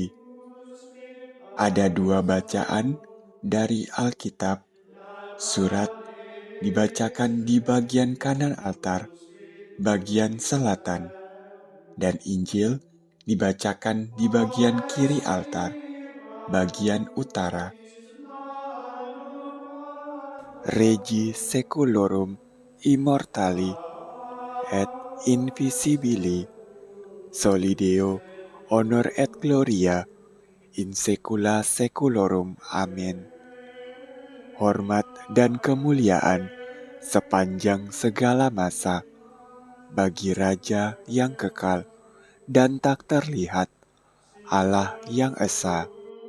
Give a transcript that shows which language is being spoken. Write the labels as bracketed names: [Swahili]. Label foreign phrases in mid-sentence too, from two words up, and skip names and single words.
[Indonesian] Ada 2 bacaan dari Alkitab. Surat dibacakan di bagian kanan altar, bagian selatan, dan Injil dibacakan di bagian kiri altar, bagian utara. [Latin] Regi seculorum immortali et invisibili soli Deo honor et gloria in secula seculorum. [Indonesian] Amin. Hormat dan kemuliaan sepanjang segala masa bagi Raja yang kekal dan tak terlihat, Allah yang esa,